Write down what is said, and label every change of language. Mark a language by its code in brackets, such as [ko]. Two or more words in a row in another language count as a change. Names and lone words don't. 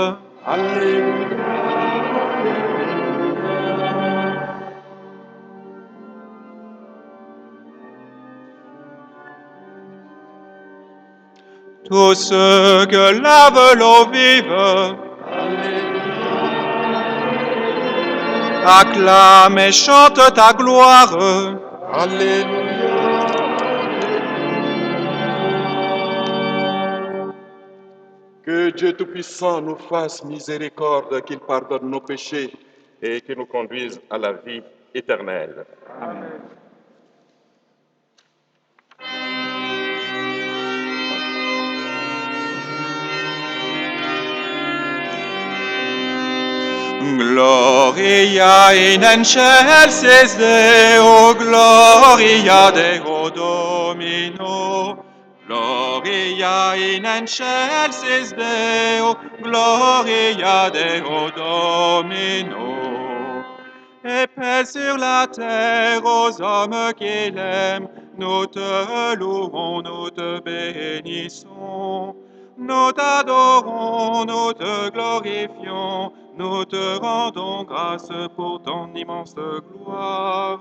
[fr] Tous ceux que lave l'eau vive acclament et chantent ta gloire. Que Dieu Tout-Puissant nous fasse miséricorde, qu'il pardonne nos péchés et qu'il nous conduise à la vie éternelle. [la] Gloria in excelsis Deo, gloria Deo Domino. Gloria in excelsis Deo, gloria Deo Domino. [fr] Et paix sur la terre aux hommes qu'il aime, nous te louons, nous te bénissons. Nous t'adorons, nous te glorifions, nous te rendons grâce pour ton immense gloire.